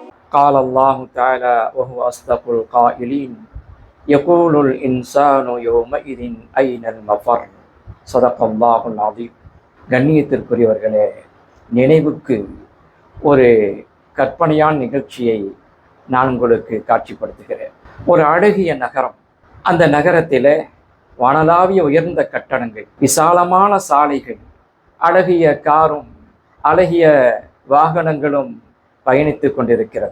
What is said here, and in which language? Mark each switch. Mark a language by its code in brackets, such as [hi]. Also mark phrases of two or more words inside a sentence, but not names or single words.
[ar] قال الله تعالى وهو أصدق القائلين يقول الإنسان يومئذ أين المفر صدق الله العظيم. [ta] கண்ணியத்திற்குரியவர்களே, நினைவுக்கு ஒரு கற்பனையான நிகழ்ச்சியை நான் உங்களுக்கு காட்சிப்படுத்துகிறேன். ஒரு அழகிய நகரம். அந்த நகரத்தில் வானளாவிய உயர்ந்த கட்டடங்கள், விசாலமான சாலைகள், அழகிய காரும் அழகிய வாகனங்களும் பயணித்து கொண்டிருக்கிறது.